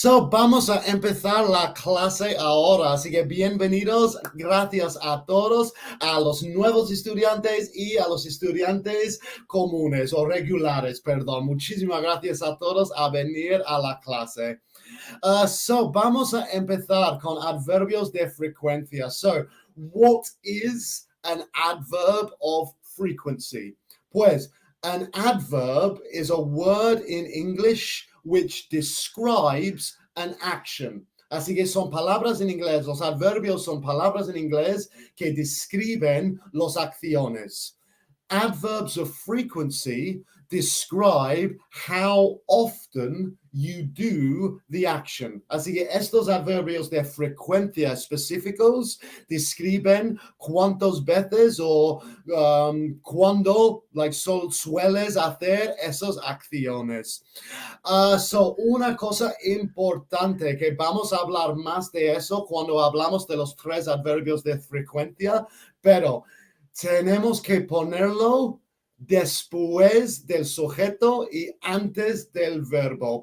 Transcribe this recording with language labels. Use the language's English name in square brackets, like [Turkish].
[Spanish] Vamos a empezar la clase ahora, así que bienvenidos, gracias a todos, a los nuevos estudiantes y a los estudiantes comunes o regulares, perdón. Muchísimas gracias a todos a venir a la clase. Vamos a empezar con adverbios de frecuencia. [English] What is an adverb of frequency? Pues, an adverb is a word in English which describes an action. [Spanish] Así que son palabras en inglés, los adverbios son palabras en inglés que describen las acciones. [English] Adverbs of frequency describe how often you do the action. [Spanish] Así que estos adverbios de frecuencia específicos describen cuántas veces o cuándo sueles hacer esas acciones. Una cosa importante que vamos a hablar más de eso cuando hablamos de los 3 adverbios de frecuencia, pero tenemos que ponerlo después del sujeto y antes del verbo.